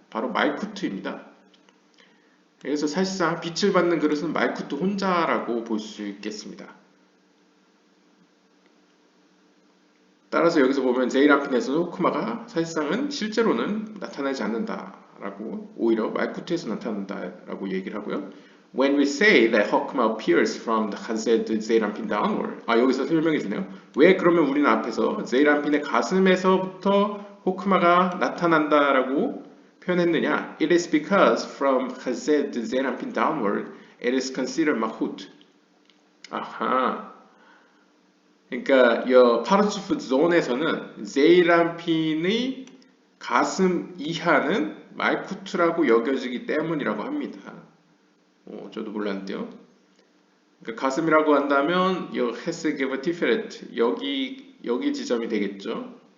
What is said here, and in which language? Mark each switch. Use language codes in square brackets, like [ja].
[ko] 바로 말쿠트입니다. 그래서 사실상 빛을 받는 그릇은 말쿠트 혼자라고 볼 수 있겠습니다. 따라서 여기서 보면 제이람핀에서는 호크마가 사실상은 실제로는 나타나지 않는다라고 오히려 말쿠트에서 나타난다라고 얘기를 하고요. [en] When we say that Hokma appears from the Hazed Zeirampin downward. [ko] 여기서 설명해 주네요. 왜 그러면 우리는 앞에서 제이람핀의 가슴에서부터 호크마가 나타난다라고 표현했느냐? [en] It is because from Hazed Zeirampin downward, it is considered Mahut. [ko] 아하. 그러니까 이 파르츠프 존에서는 제이람핀의 가슴 이하는 말쿠트라고 여겨지기 때문이라고 합니다. 저도 몰랐는데요. 그러니까 가슴이라고 한다면 이 헤스게버 티페레트 여기 지점이 되겠죠.